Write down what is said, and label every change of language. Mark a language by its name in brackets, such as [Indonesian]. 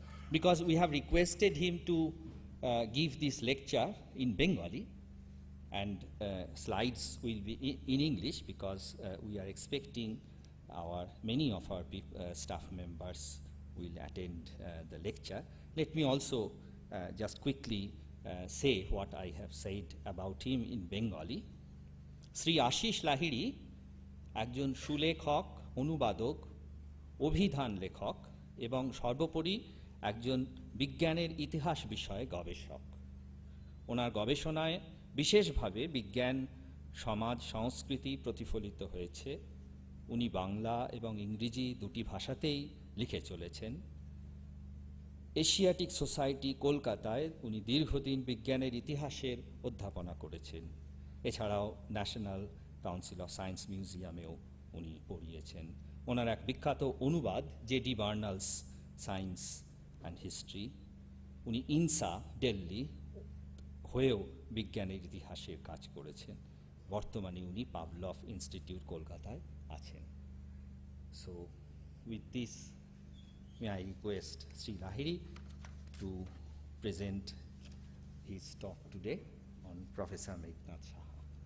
[English] Because we have requested him to give this lecture in Bengali, and slides will be in English, because we are expecting many of our staff members will attend the lecture. Let me also just quickly say what I have said about him in Bengali. [Bangla] Sri Ashish Lahiri, একজন সুলেখক, অনুবাদক, অভিধান লেখক এবং সর্বোপরি একজন বিজ্ঞানের ইতিহাস বিষয়ে গবেষক। ওনার গবেষণায় বিশেষভাবে বিজ্ঞান, সমাজ, সংস্কৃতি প্রতিফলিত হয়েছে। উনি বাংলা এবং ইংরেজি দুটি ভাষাতেই লিখে চলেছেন। এশিয়াটিক সোসাইটি কলকাতায় উনি দীর্ঘদিন বিজ্ঞানের ইতিহাসের অধ্যাপনা করেছেন। এছাড়াও ন্যাশনাল কাউন্সিল অফ সায়েন্স মিউজিয়ামেও উনি পড়িয়েছেন। ওনার এক বিখ্যাত অনুবাদ জেডি বার্নালস সায়েন্স অ্যান্ড হিস্ট্রি, উনি ইনসা দিল্লি হয়েও বিজ্ঞানের ইতিহাসের কাজ করেছেন। বর্তমানে উনি পাভলভ ইনস্টিটিউট কলকাতায় আছেন। [English] So with this may I request Sri Lahiri to present his talk today on Professor Meghnad Saha.